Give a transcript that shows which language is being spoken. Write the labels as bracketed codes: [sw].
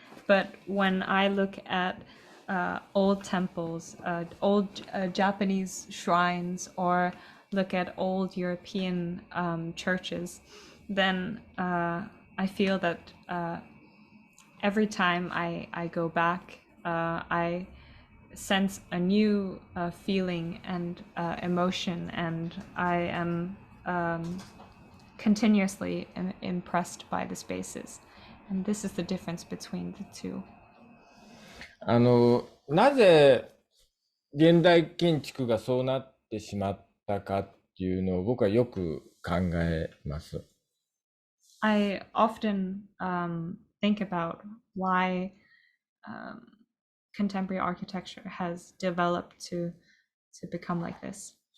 [en] But when I look at old temples, old Japanese shrines, or look at old European churches, then I feel that every time I go back, I sense a new feeling and emotion, and I am continuously impressed by the spaces. And this is the difference between the two. [ja] なぜ現代建築がそうなってしまったかっていうのを僕はよく考えます。 [en] I often think about why contemporary architecture has developed to become like this.